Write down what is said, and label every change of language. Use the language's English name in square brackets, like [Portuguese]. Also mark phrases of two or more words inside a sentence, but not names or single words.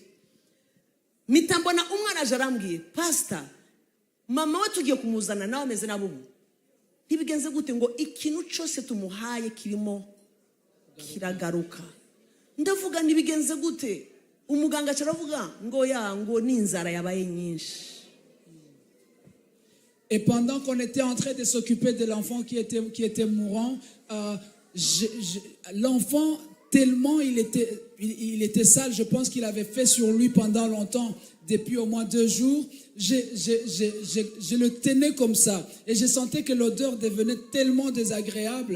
[Kinyarwanda] Mitambona umwana aje arambwiye, pastor mama we tugiye kumuzana nawe ameze nabubu. Ntibigenze gute ngo ikintu cyose tumuhaye kirimo kiragaruka. Ndavuga ntibigenze gute? Umuganga cyaravuga ngo ngo n'inzara yabaye nyinshi. [French] Et pendant qu'on était en train de s'occuper de l'enfant qui était mourant, l'enfant, tellement il était sale, je pense qu'il avait fait sur lui pendant longtemps, depuis au moins 2 jours. Je le tenais comme ça et je sentais que l'odeur devenait tellement désagréable.